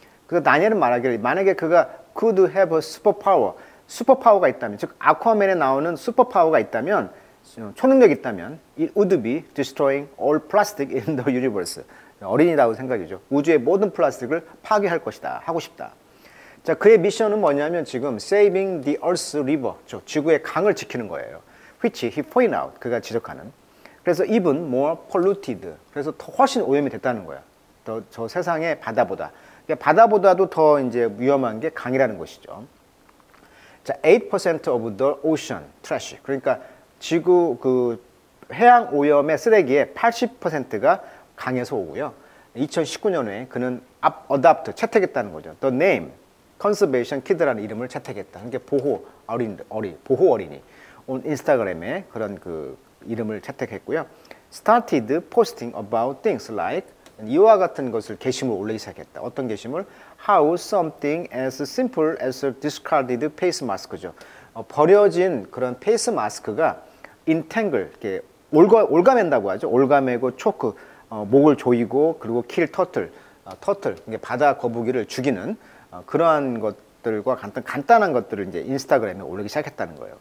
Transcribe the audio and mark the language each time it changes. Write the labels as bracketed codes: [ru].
[ko] 그래서 다니엘은 말하기를 만약에 그가 [en] could have a superpower, [ko] 슈퍼파워가 있다면, 즉 아쿠아맨에 나오는 슈퍼파워가 있다면, 초능력이 있다면 [en] it would be destroying all plastic in the universe. [ko] 어린이다운 생각이죠. 우주의 모든 플라스틱을 파괴할 것이다. 하고 싶다. 자, 그의 미션은 뭐냐면 지금 [en] saving the earth's river, [ko] 지구의 강을 지키는 거예요. [en] which he point out, 그가 지적하는. [ko] 그래서 [en] even more polluted, [ko] 그래서 더 훨씬 오염이 됐다는 거야. 저 세상의 바다보다. 그러니까 바다보다도 더 이제 위험한 게 강이라는 것이죠. [en] 자, 8% of the ocean trash. [ko] 그러니까 지구 그 해양 오염의 쓰레기의 80%가 강에서 오고요. 2019년에 그는 adopt, 채택했다는 거죠. The name 컨서베이션 키드라는 이름을 채택했다. 그러니까 보호 어린이. 인스타그램에 그런 그 이름을 채택했고요. [en] Started posting about things like [ko] 이와 같은 것을 게시물 올리기 시작했다. 어떤 게시물? [en] How something as simple as a discarded face mask죠. [ko] 버려진 그런 페이스 마스크가 entangle, 이렇게 올가맨다고 하죠. 올가매고 초크, 목을 조이고 그리고 킬 터틀, 바다 거북이를 죽이는 그러한 것들과 간단한 것들을 이제 인스타그램에 올리기 시작했다는 거예요.